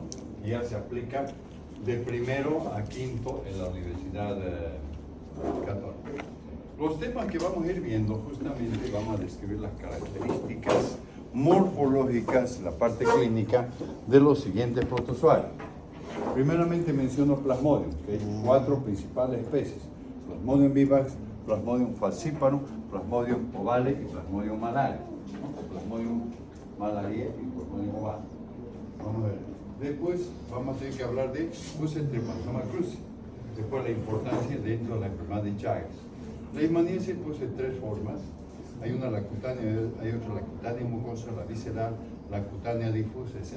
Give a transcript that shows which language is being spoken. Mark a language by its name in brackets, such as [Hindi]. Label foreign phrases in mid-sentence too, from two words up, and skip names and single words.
[Spanish] Y ya se aplica de primero a quinto en la Universidad Católica. Los temas que vamos a ir viendo, justamente vamos a describir las características morfológicas, la parte clínica de los siguientes protozoarios. Primeramente menciono Plasmodium, que hay 4 principales especies: Plasmodium vivax, Plasmodium falciparum, Plasmodium ovale y Plasmodium malaria, ¿no? Plasmodium malaria y Plasmodium ovale. Vamos a ver. Después vamos a tener que hablar de Trypanosoma cruzi. Después la importancia dentro de la enfermedad de Chagas. La Leishmaniasis se posee 3 formas. Hay una la cutánea, hay otra la cutánea mucosa, la visceral, la cutánea difusa, etc.